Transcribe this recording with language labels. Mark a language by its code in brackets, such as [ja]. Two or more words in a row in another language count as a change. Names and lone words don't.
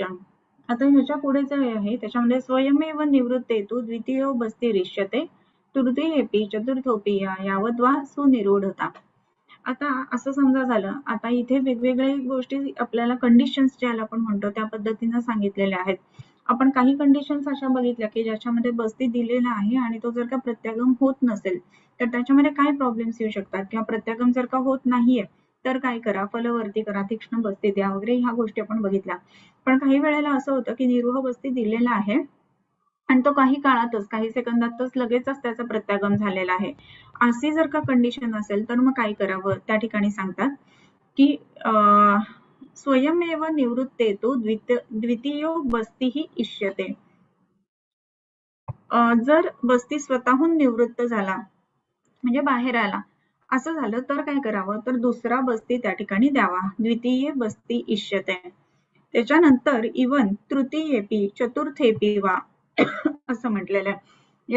[mr] आता ह्याच्या पुढे जे आहे त्याच्यामध्ये [sa] स्वयमेव निवृत्तेतु द्वितीयो बस्तिरिष्यते तृतीयेपि चतुर्थोपि यावद्वा सुनिरूढता. [mr] आता असं समजा झालं, आता इथे वेगवेगळ्या गोष्टी आपल्याला कंडिशन्स ज्याला आपण म्हणतो त्या पद्धतीनं सांगितलेल्या आहेत. आपण काही कंडिशन्स अशा बघितल्या की ज्याच्यामध्ये बस्ती दिलेला आहे आणि तो जर का प्रत्यागम होत नसेल तर त्याच्यामध्ये काय प्रॉब्लेम्स येऊ शकतात किंवा प्रत्यागम जर का होत नाहीये तर काय करा, फलवर्ती करा, तीक्ष्ण बस्ती द्या वगैरे ह्या गोष्टी आपण बघितल्या. पण काही वेळेला असं होतं की निरूह बस्ती दिलेला आहे आणि तो काही काळातच काही सेकंदातच लगेचच त्याचा प्रत्यागम झालेला आहे. अशी जर का कंडिशन असेल तर मग काय करावं त्या ठिकाणी सांगतात की [sa] स्वयमेव निवृत्तेतु द्वितीयो बस्तीही इष्यते. [mr] जर बस्ती स्वतःहून निवृत्त झाला म्हणजे बाहेर आला असं झालं तर काय करावं तर दुसरा बस्ती त्या ठिकाणी द्यावा. [sa] द्वितीय बस्ती इष्यते. [mr] त्याच्यानंतर इवन [sa] तृतीयेपी चतुर्थेपी वा [mr] असं म्हटलेलं आहे.